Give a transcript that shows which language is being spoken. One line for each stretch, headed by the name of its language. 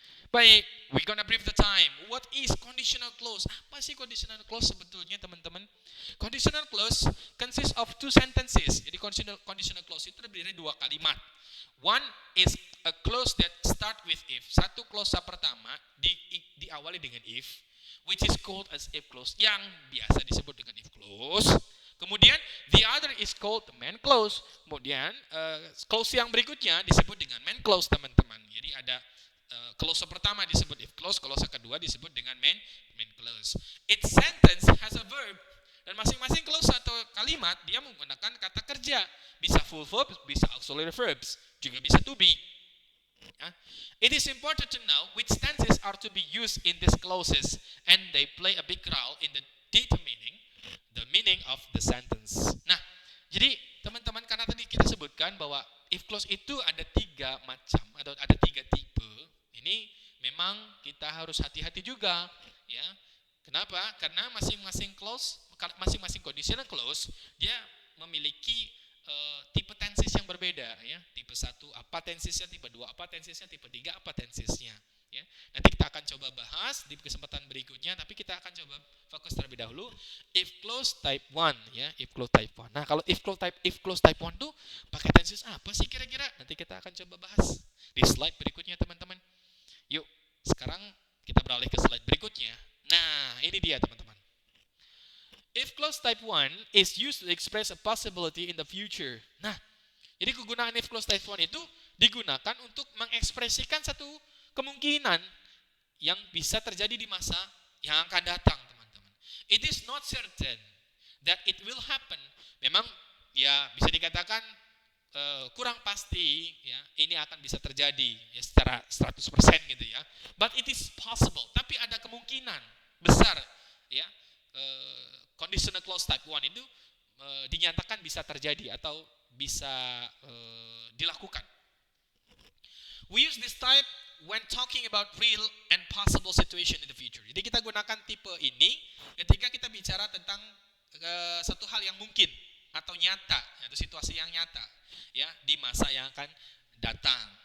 English: Baik, we're gonna brief the time. What is conditional clause?
Indonesian: Apa sih conditional clause sebetulnya, teman-teman?
English: Conditional clause consists of 2 sentences.
Indonesian: Jadi conditional clause itu terdiri dari 2 kalimat.
English: One is a clause that start with if.
Indonesian: Satu clause pertama diawali dengan if,
English: which is called as if clause,
Indonesian: yang biasa disebut dengan if clause. Kemudian
English: the other is called the main clause.
Indonesian: Kemudian clause yang berikutnya disebut dengan main clause, teman-teman. Jadi ada clause pertama disebut if clause, clause kedua disebut dengan main clause.
English: Each sentence has a verb.
Indonesian: Dan masing-masing clause atau kalimat dia menggunakan kata kerja. Bisa full verbs, bisa auxiliary verbs, juga bisa to be.
English: It is important to know which tenses are to be used in these clauses, and they play a big role in determining the meaning of the sentence.
Indonesian: Nah, jadi teman-teman, karena tadi kita sebutkan bahwa if clause itu ada 3 macam atau ada 3 tipe. Ini memang kita harus hati-hati juga, ya. Kenapa? Karena masing-masing clause, masing-masing conditional clause dia memiliki tipe tenses yang berbeda ya. Tipe 1 apa tensesnya, tipe 2 apa tensesnya, tipe 3 apa tensesnya ya. Nanti kita akan coba bahas di kesempatan berikutnya, tapi kita akan coba fokus terlebih dahulu if clause type 1 ya, if clause type 1. Nah, kalau if clause type 1 tuh pakai tenses apa sih kira-kira? Nanti kita akan coba bahas di slide berikutnya, teman-teman. Yuk, sekarang kita beralih ke slide berikutnya. Nah, ini dia, teman-teman.
English: If clause type 1 is used to express a possibility in the future.
Indonesian: Nah, jadi kegunaan if clause type 1 itu digunakan untuk mengekspresikan satu kemungkinan yang bisa terjadi di masa yang akan datang, teman-teman.
English: It is not certain that it will happen.
Indonesian: Memang ya bisa dikatakan kurang pasti ya ini akan bisa terjadi ya secara 100% gitu ya.
English: But it is possible.
Indonesian: Tapi ada kemungkinan besar ya conditional clause type 1 itu dinyatakan bisa terjadi atau bisa dilakukan.
English: We use this type when talking about real and possible situation in the future.
Indonesian: Jadi kita gunakan tipe ini ketika kita bicara tentang satu hal yang mungkin atau nyata, atau situasi yang nyata ya di masa yang akan datang.